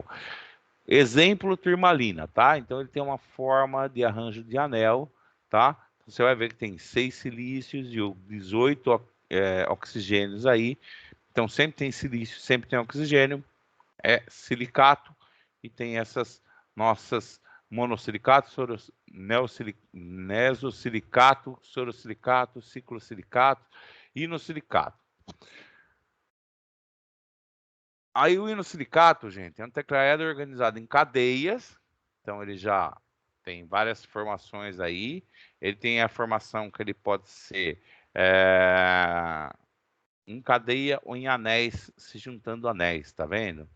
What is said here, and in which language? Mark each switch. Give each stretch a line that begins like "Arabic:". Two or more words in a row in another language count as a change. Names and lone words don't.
Portuguese: Exemplo, turmalina, tá? Então ele tem uma forma de arranjo de anel, tá? Você vai ver que tem 6 silícios e 18 oxigênios aí. Então sempre tem silício, sempre tem oxigênio, é silicato, e tem essas nossas monossilicato, nesosilicato, sorosilicato, ciclosilicato, inosilicato. Aí o inosilicato, gente, é um tetraedro organizado em cadeias, então ele já tem várias formações aí. Ele tem a formação que ele pode ser em cadeia ou em anéis, se juntando anéis, tá vendo?